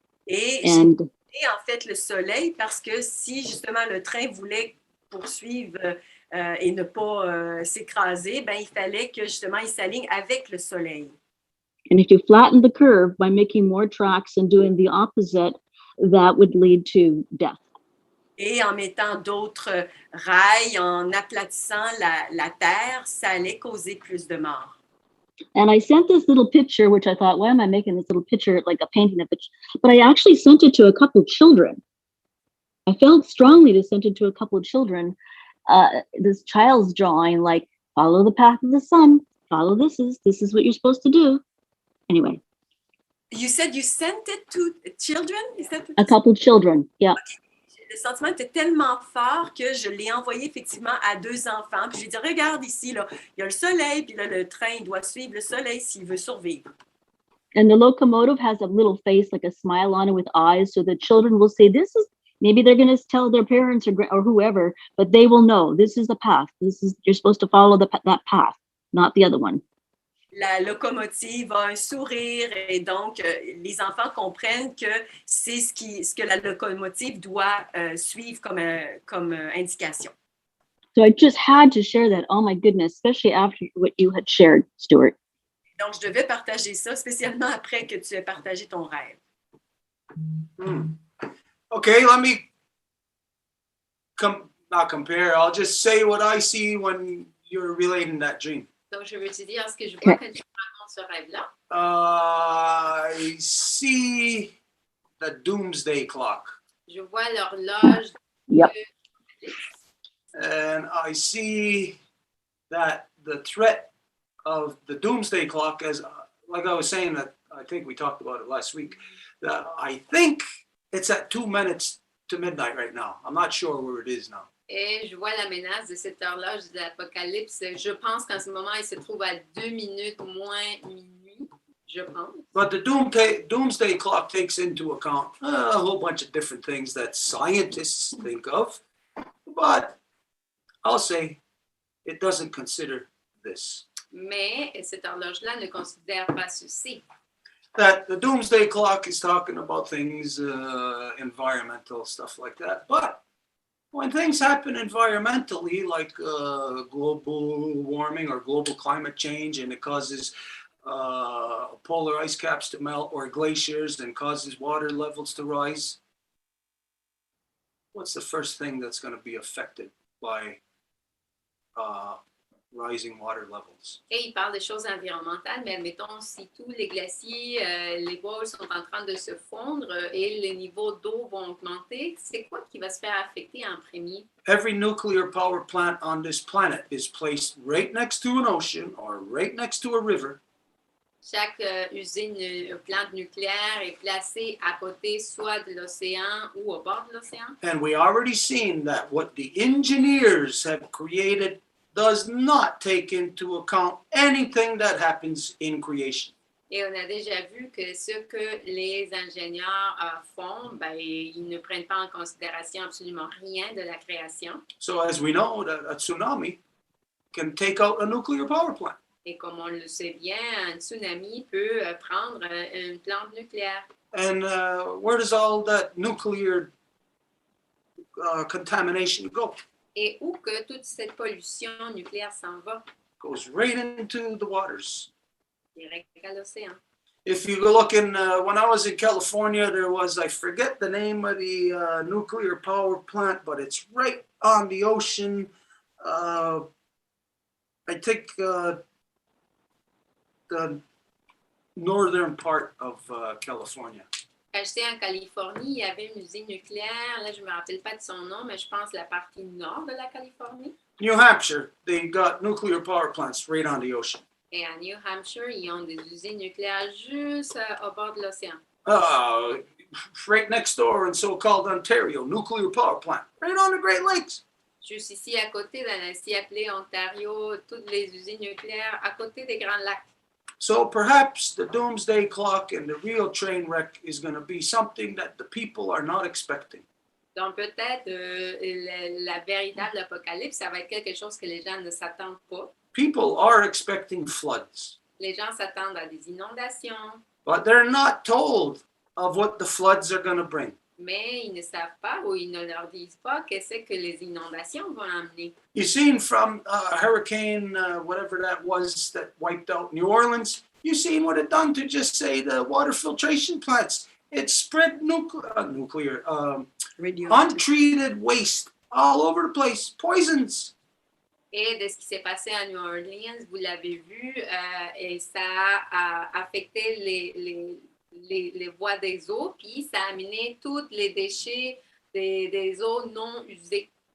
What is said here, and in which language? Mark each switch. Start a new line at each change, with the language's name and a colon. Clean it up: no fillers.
French: Et j'ai en fait le soleil parce que si justement le train voulait poursuivre et ne pas s'écraser, ben il fallait que justement il s'aligne avec le soleil.
English: And if you flatten the curve by making more tracks and doing the opposite, that would lead to death.
French: Et en mettant d'autres rails, en aplatissant la terre, ça allait causer plus de morts.
English: And I sent this little picture, which I thought, why am I making this little picture, like a painting of it? But I actually sent it to a couple of children. I felt strongly to send it to a couple of children. This child's drawing, like, follow the path of the sun, follow this is what you're supposed to do. Anyway. You said you sent it to children? A couple of children, yeah. Okay.
French: Le sentiment était tellement fort que je l'ai envoyé effectivement à 2 enfants. Puis je lui ai dit, regarde ici, là, il y a le soleil, puis là, le train, il doit suivre le soleil s'il veut survivre.
English: And the locomotive has a little face, like a smile on it with eyes, so the children will say, this is, maybe they're going to tell their parents or whoever, but they will know, this is the path. You're supposed to follow that path, not the other one.
French: La locomotive a un sourire et donc les enfants comprennent que c'est ce que la locomotive doit suivre comme indication.
English: So I just had to share that. Oh my goodness, especially after what you had shared, Stuart.
French: Donc je devais partager ça, spécialement après que tu aies partagé ton rêve.
English: Okay, let me not compare. I'll just say what I see when you're relating that dream.
French: Donc, je veux te dire ce que je vois quand tu racontes ce rêve-là.
English: I see the doomsday clock.
French: Je vois l'horloge.
English: Yep. And I see that the threat of the doomsday clock, as like I was saying, that I think we talked about it last week, that I think it's at 2 minutes to midnight right now. I'm not sure where it is now.
French: Et je vois la menace de cette horloge de l'Apocalypse. Je pense qu'en ce moment, il se trouve à 2 minutes moins minuit, je pense.
English: But the doomsday clock takes into account a whole bunch of different things that scientists think of. But I'll say it doesn't consider this.
French: Mais cette horloge-là ne considère pas ceci.
English: That the doomsday clock is talking about things, environmental stuff like that. But when things happen environmentally, like global warming or global climate change, and it causes polar ice caps to melt or glaciers and causes water levels to rise, what's the first thing that's going to be affected by rising water levels?
French: Et il parle de choses environnementales, mais admettons, si tous les glaciers, les bois sont en train de se fondre et les niveaux d'eau vont augmenter, c'est quoi qui va se faire affecter en premier?
English: Every nuclear power plant on this planet is placed right next to an ocean or right next to a river.
French: Chaque usine, plante nucléaire est placée à côté soit de l'océan ou au bord de l'océan.
English: And we already seen that what the engineers have created does not take into account anything that happens in creation.
French: Et on a déjà vu que ce que les ingénieurs font, ben, ils ne prennent pas en considération absolument rien de la création.
English: So as we know, that a tsunami can take out a nuclear power plant.
French: Et comme on le sait bien, un tsunami peut prendre une plante nucléaire.
English: And where does all that nuclear contamination go?
French: Et où que toute cette pollution nucléaire s'en va?
English: Goes right into the waters.
French: Direct à l'océan.
English: If you look in, when I was in California, there was, I forget the name of the nuclear power plant, but it's right on the ocean. I think the northern part of California.
French: Quand j'étais en Californie, il y avait une usine nucléaire. Là, je ne me rappelle pas de son nom, mais je pense la partie nord de la Californie.
English: New Hampshire, they got nuclear power plants right on the ocean.
French: Et à New Hampshire, ils ont des usines nucléaires juste au bord de l'océan.
English: Right next door in so-called Ontario, nuclear power plant, right on the Great Lakes.
French: Juste ici à côté, dans la si appelée Ontario, toutes les usines nucléaires à côté des Grands Lacs.
English: So perhaps the doomsday clock and the real train wreck is going to be something that the people are not expecting.
French: Donc peut-être la véritable apocalypse, ça va être quelque chose que les gens ne s'attendent pas.
English: People are expecting floods,
French: Les gens s'attendent à des inondations,
English: but they're not told of what the floods are going to bring.
French: mais ils ne savent pas ou ils ne leur disent pas qu'est-ce que les inondations vont amener.
English: You seen from Hurricane, whatever that was that wiped out New Orleans, you seen what it done to just say the water filtration plants. It spread nuclear, untreated waste all over the place, poisons.
French: Et de ce qui s'est passé à New Orleans, vous l'avez vu, et ça a affecté les voies des eaux, puis ça a amené tous les déchets des eaux non usées.